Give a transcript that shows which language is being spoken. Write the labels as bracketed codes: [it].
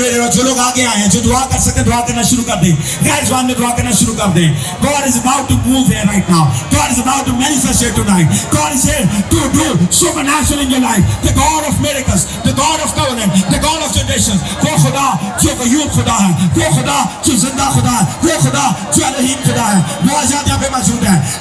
[hi] जो लोग आगे आए हैं, जो दुआ कर सकते हैं दुआ करना शुरू कर दें। गैर ज़बान में दुआ करना शुरू कर दें। [en] God is about to move here right now. God is about to manifest here tonight. God is here to do supernatural in your life. The God of miracles, the God of covenant, the God of generations. [hi] वो खुदा जो ग़यूब खुदा है, वो खुदा जो जिंदा खुदा है, वो खुदा जो अलहीम खुदा है, वो आजाद यहाँ पे मौजूद है।